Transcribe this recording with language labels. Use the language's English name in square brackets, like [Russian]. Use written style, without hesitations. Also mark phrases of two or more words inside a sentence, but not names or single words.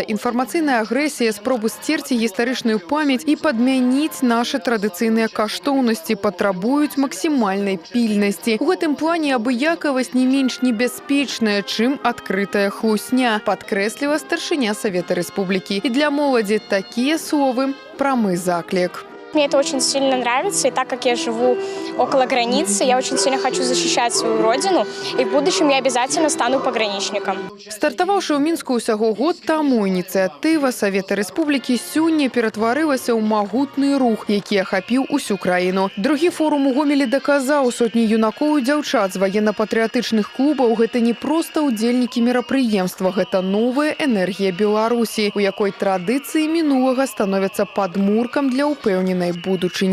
[Belarusian] Інфармацыйная агрэсія, спробы сцерці гістарычную памяць і падмяніць нашы традыцыйныя каштоўнасці патрабуюць максімальнай пільнасці. У гэтым плане абыякавасць не менш небяспечная, чым адкрытая хлусня, падкрэсліла старшыня Савета Рэспублікі. І для моладзі такія словы прамы заклік. [Russian] Мне это очень сильно нравится, и так как я живу около границы, я очень сильно хочу защищать свою родину, и в будущем я обязательно стану пограничником. [Belarusian] Стартаваўшы ў Мінску ўсяго год таму, ініцыятыва Савета Рэспублікі сёння ператварылася ў магутны рух, які ахапіў усю краіну. Другі форум у Гомелі даказаў, сотні юнакоў і дзяўчат з ваенна-патрыятычных клубаў – гэта не проста ўдзельнікі мерапрыемства, гэта новая энергія Беларусі, у якой традыцыі мінулага становяцца падмуркам для ўпэўненай будучыні.